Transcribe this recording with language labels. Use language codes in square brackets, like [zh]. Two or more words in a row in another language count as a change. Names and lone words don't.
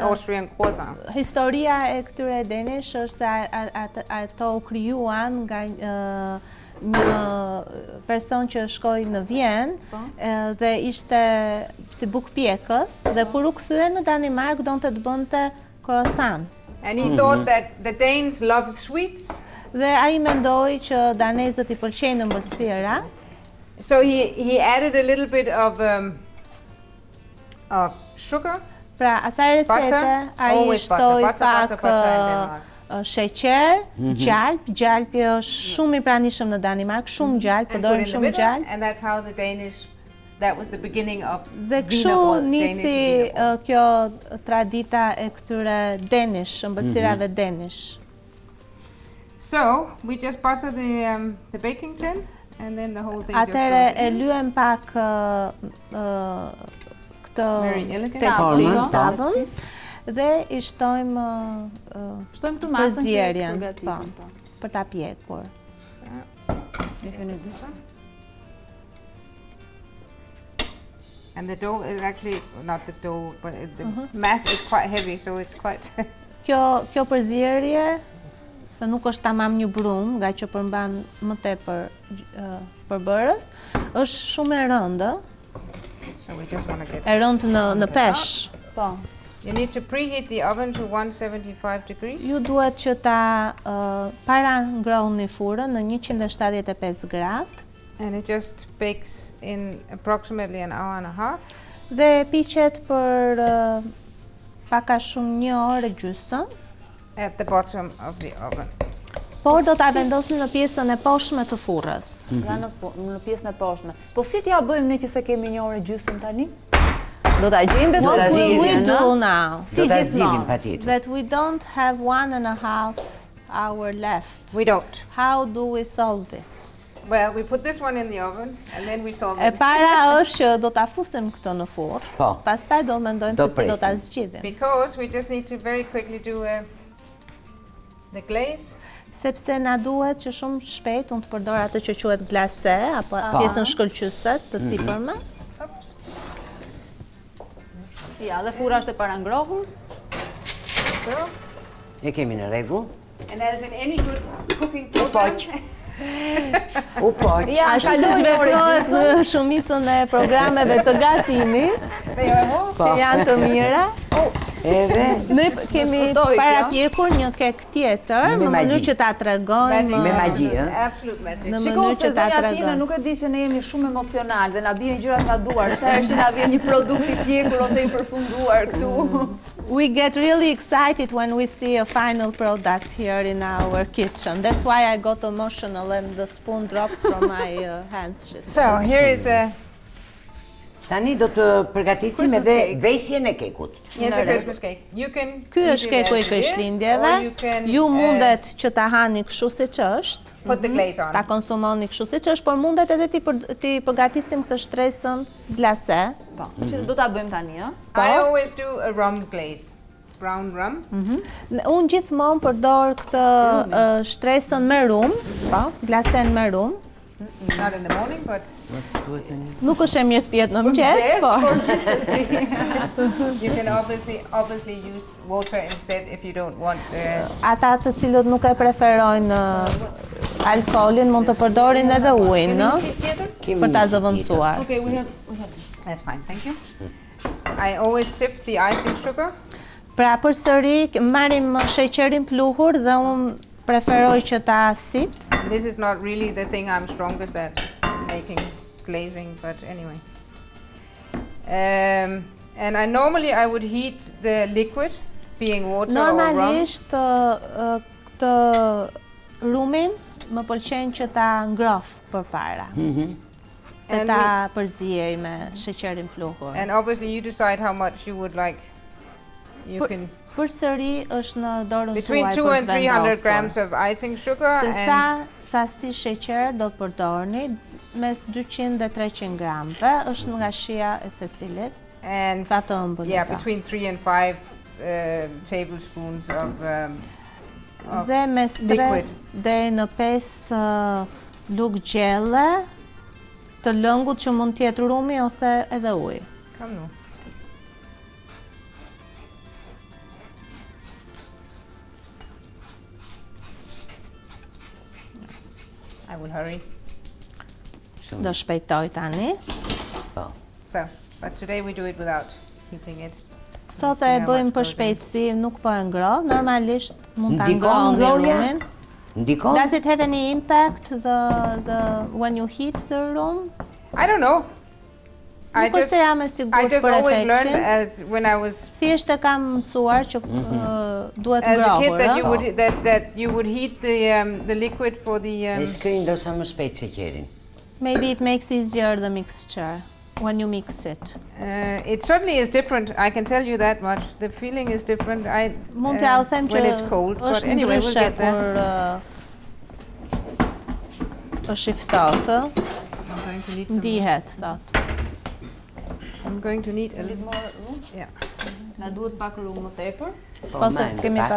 [en] Austrian croissant. [sq] historia e këtyre Danish është se ato u krijuan nga një person që shkoi në Vjenë dhe ishte si bukpjekës dhe kur u kthye në Danimark donte të bënte croissant. [en] And he thought that the Danes loved sweets, [sq] Dhe ai mendoi që danezët i pëlqejnë ëmbëlsira, [en] so he added a little bit of sugar. [sq] pra asaj recete [en] Butter, [sq] ai [en] always butter, [sq] shtoi [en] butter, [sq] pak [en] butter in Denmark. [sq] sheqer, gjalpi është shumë i pranishëm në Danimark, shumë gjalp, [en] And put [sq] përdorim [en] in the [sq] shumë [en] middle, [sq] gjalp. [en] and that's how that was the beginning of [sq] Dhe kështu [en] wienerbrød, [sq] nisi [en] Danish wienerbrød. [sq] kjo tradita e këtyre Danish, ëmbëlsirave Danish. [en] So we just butter the baking tin, and then the whole thing just [sq] Atëre [en] goes [sq] e [en] in. [sq] lyem pak [en] Very elegant. [sq] tavën dhe i shtojmë Shtojmë të masën që përzierjen, përgatitim. për ta pjekur. [en] And the dough is actually, not the dough, but the mass is quite heavy, so it's quite... [sq] Kjo përzierje, se nuk është tamam një brumë, nga që përmban më tepër përbërës, është shumë e rëndë, [en] So we just want to get... [sq] e rëndë në peshë. Po. [en] You need to preheat the oven to 175 degrees. [sq] Ju duhet që ta para ngrohni furrën në 175 gradë [en] And it just bakes in approximately an hour and a half. [sq] dhe piqet për paka shumë 1 orë e gjysmë, At the bottom of the oven. por do ta vendosni në pjesën e poshtme të furrës. Pra në pjesën e poshtme. Po si t'ja bëjmë ne që se kemi 1 orë gjysmë tani? Do ta gjejmë besoj. [en] What will we do no? now? [sq] Si Do ta gjithmonë. zgjidhim patjetër. [en] That we don't have 1.5 hour left. We don't. How do we solve this? Well, we put this one in the oven and then we solve [sq] E [en] it. [sq] para është që do ta fusim këtë në furrë. Po. Pastaj do mendojmë Do se si do ta presim. zgjidhim. [en] Because we just need to very quickly do the glaze. [sq] Sepse na duhet që shumë shpejt unë të përdor atë që quhet glase apo pjesën shkëlqyese të sipërme. [en] Oops. [sq] Ja, dhe furra është e parangrohur. [en] So, [sq] E kemi në rregull. [en] and as in any good cooking [sq] U [en] program, [sq] poq. U poq. Ja, Ashtu siç veprohet në shumicën e programeve të gatimit, që janë të mira, Edhe ne kemi sfutoj kjo. parapjekur një kek tjetër Me në mënyrë magji. që ta tregojmë Me magji, ë? [en] absolute magic. [sq] në Shiko mënyrë se që ta zonja Tina tregojmë. nuk e di që ne jemi shumë emocional dhe na bien gjërat nga duar. Sa herë që na vjen një produkt i pjekur ose i përfunduar këtu. [en] We get really excited when we see a final product here in our kitchen. That's why I got emotional and the spoon dropped from my hands. She said. So here is a [sq] tani do të përgatisim [en] Christmas [sq] edhe [en] cake. [sq] veshjen e kekut. [en] Yes, a Christmas cake. You can [sq] Ky [en] eat [sq] është [en] it [sq] keku [en] as [sq] i [en] it is, [sq] Krishtlindjeve. [en] or you can, [sq] Ju mundet që ta hani kështu siç është, [en] put the glaze on. [sq] ta konsumoni kështu siç është, por mundet edhe ti përgatisim këtë shtresën glase. Po, që do ta bëjmë tani, ë? [en] I always do a rum glaze. Brown rum. [sq] Unë gjithmonë përdor këtë shtresën me rum, po, glasen me rum. [en] Not in the morning, but [sq] Nuk është e mirë të pihet në mëngjes, por [en] you can obviously use water instead if you don't want. [sq] ata të cilët nuk e preferojnë alkoolin mund të përdorin edhe ujin, no? Kemi Për ta një zëvendësuar. [en] Okay, we have this. That's fine, thank you. I always sift the icing sugar. [sq] Pra përsëri marrim sheqerin pluhur dhe unë preferoj që ta sit. [en] This is not really the thing I'm strongest at, making glazing, but anyway. And I would heat the liquid, being water or rum. [sq] Normalisht këtë rumin më pëlqen që ta ngroh përpara. Se [en] And [sq] ta përziej me sheqerin pluhur. [en] And obviously you decide how much you would like. You can [sq] Përsëri është në dorën [en] between [sq] tuaj [en] 2 [sq] për [en] and [sq] të [en] 300 [sq] vendosur. [en] grams of icing sugar [sq] Se [en] and [sq] sasi sheqer do të përdorni, mes 200 dhe 300 gramve, është nga shija e secilit, sa të ëmbël. [en] yeah, between 3 and 5 tablespoons of [sq] Dhe mes 3 [en] liquid. [sq] deri në 5 lugë gjelle të lëngut që mund të jetë rumi ose edhe ujë. [en] Come on. I will hurry. [sq] Do shpejtoj tani. Po. [en] So, but today we do it without heating it. [sq] Sot e bëjmë për shpejtësi, nuk po e ngroh. Normalisht mund ta Ndikon ngrohni ngrohja? rumin. Ndikon? [en] Does it have any impact when you heat the room? I don't know. [sq] Nuk është se jam e [en] I [sq] sigurt [en] just [sq] për [en] always learned [sq] efektin. [en] as when I was [sq] Thjesht e kam mësuar që duhet [en] as a kid [sq] ngrohur, [en] that [sq] ë? [en] you would that you would heat the liquid for the [sq] E shkrin ndoshta më shpejt sheqerin. [en] Maybe it makes easier the mixture when you mix it. it certainly is different. I can tell you that much. The feeling is different. [sq] Mund t'ja u them që [en] when it's cold, but [sq] është [en] anyway, we'll [sq] ndryshe [en] get there. [sq] kur është i ftohtë, [en] I'm going to need some. [sq] ndihet, thot. [en] I'm going to need a [sq] Ditë [en] little. [sq] morë rum? [en] Yeah. [sq] Na duhet pak rrumë më tepër. Po, se kemi pa...